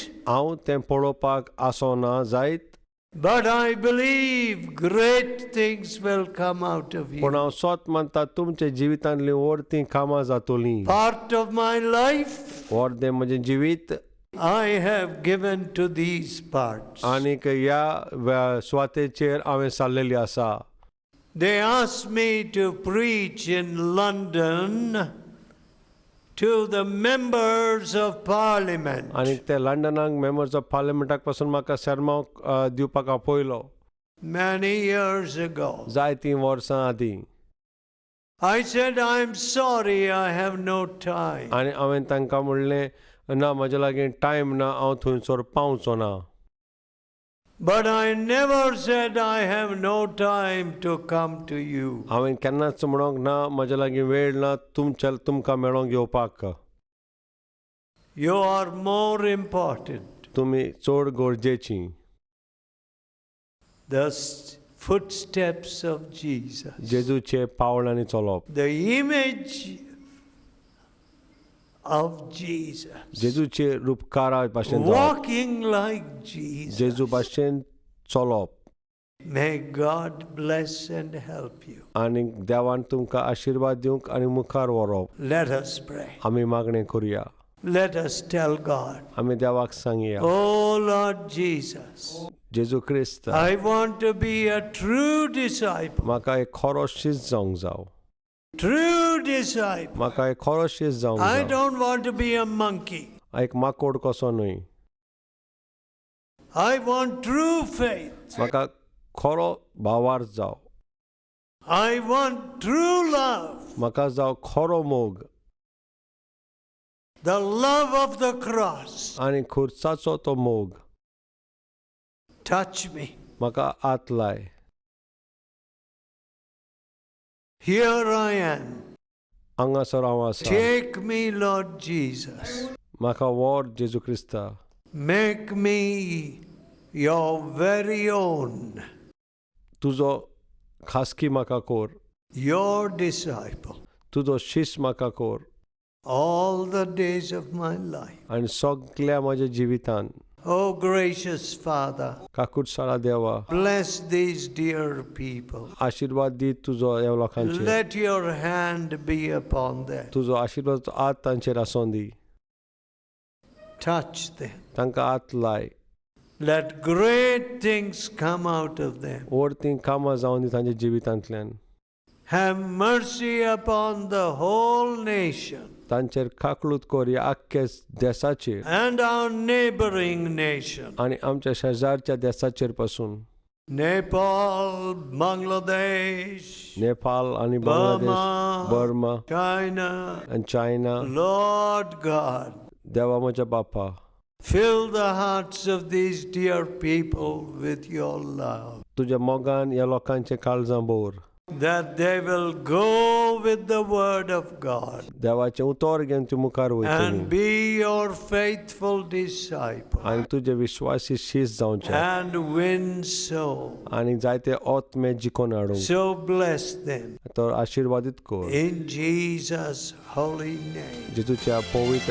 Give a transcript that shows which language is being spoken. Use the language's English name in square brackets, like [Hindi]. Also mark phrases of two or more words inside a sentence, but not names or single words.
[Konkani] हांव तें पळोवपाक आसोना जायत, [English] but I believe great things will come out of [Konkani] पूण [English] you. [Konkani] हांव सोत मानता तुमच्या जिवितांतलीं व्हडतीं कामां जातलीं. [English] Part of my life [Konkani] व्हडलें म्हजें जिवीत [English] I have given to these parts. [Konkani] आनीक ह्या सुवातेचेर हांवें सारलेली आसा. [English] They asked me to preach in London to the members of parliament. [Konkani] आनीक ते लंडनाक [English] members of parliament [Konkani] पासून म्हाका सरमांव दिवपाक आपयलो [English] Many years ago. [Konkani] जायतीं वर्सां आदीं. [English] I said, I'm sorry, I have no time. [Konkani] आनी हांवें तांकां म्हणलें ना म्हज्या लागीं टायम ना, हांव थंयसर पावचो ना. [English] But I never said I have no time to come to you. [Konkani] हांवें केन्नाच म्हणोंक ना म्हज्या लागीं वेळ ना तुमकां मेळोंक येवपाक. [English] You are more important. [Konkani] तुमी चड गरजेचीं. [English] The footsteps of Jesus. [Konkani] जेजूचे पावलांनी चलप. [English] The image of Jesus. [Konkani] जेजूचे रूपकारा भाशेन जावप. [English] Walking like Jesus. [Konkani] जेजू भाशेन चलप. [English] May God bless and help you. [Konkani] आनी देवान तुमकां आशिर्वाद दिवंक आनी मुखार व्हरप. [English] Let us pray. [Konkani] आमी मागणें करुया. [English] Let us tell God, [Konkani] आमी देवाक सांगया. [English] Oh Lord Jesus, [Konkani] जेजू क्रिस्त, [English] I want to be a true disciple. [Konkani] म्हाका एक खरो शिस्त जावंक जाय. [English] True disciple. [Konkani] म्हाका एक खरो शिस्त जावंक [English] I [Konkani] जाय. [English] don't want to be a monkey. [Konkani] एक माकोड कसो न्हय. [English] I want true faith. [Konkani] म्हाका खरो भावार्थ जाव. [English] I want true love. [Konkani] म्हाका जाव खरो मोग. [English] The love of the cross. [Konkani] आनी खुर्साचो तो मोग. [English] Touch me. [Konkani] म्हाका हात लाय. [English] Here I am. [Konkani] हांगासर हांव आसा. [English] Take me, Lord Jesus. [Konkani] म्हाका व्हर जेजू क्रिस्ता. [English] Make me your very own. [Konkani] तुजो खासकी म्हाका कोर. [English] Your disciple. [Konkani] तुजो शिश्य म्हाका कोर. [English] All the days of my life. [Konkani] आनी सगळ्या म्हज्या जिवितान [English] Oh, gracious Father, [Konkani] काकूटशाळा देवा [English] bless these dear people. [Konkani] आशीर्वाद दी तुझो ह्या लोकांचेर [English] Let your hand be upon them. [Konkani] तुझो आशीर्वाद आत तांचेर आसूं दी [English] Touch them. [Konkani] तांकां आत लाय [English] Let great things come out of them. [Konkani] व्हडतीं कामां जावन दी तांच्या जिवितांतल्यान [English] Have mercy upon the whole nation [Konkani] तांचेर काकलूत कर ह्या आख्ख्या देशाचेर [English] and our neighboring nation. आनी आमच्या शेजारच्या देशाचेर पासून Nepal, Bangladesh, [Konkani] नेपाळ आनी बांगलादेश बर्मा [English] China. [Konkani] आनी चायना [English] Lord God, [Konkani] देवा म्हज्या बापा [English] fill the hearts of these dear people with your love, [Konkani] तुज्या मोगान ह्या लोकांचे काळजां भोर [English] that they will go with the word of God [Konkani] देवाचें उतर घेवन तूं मुखार [English] and [Konkani] वयतली [English] be your faithful disciple [Konkani] आनी तुजे विश्वासी शीश जावचे [English] and win souls. [Konkani] आनी जायते ओतमे जिखोन हाडूंक [English] So bless them [Konkani] तर आशीर्वादीत कर [English] in Jesus' holy name. [Konkani] जेजूच्या पवित्र नांवान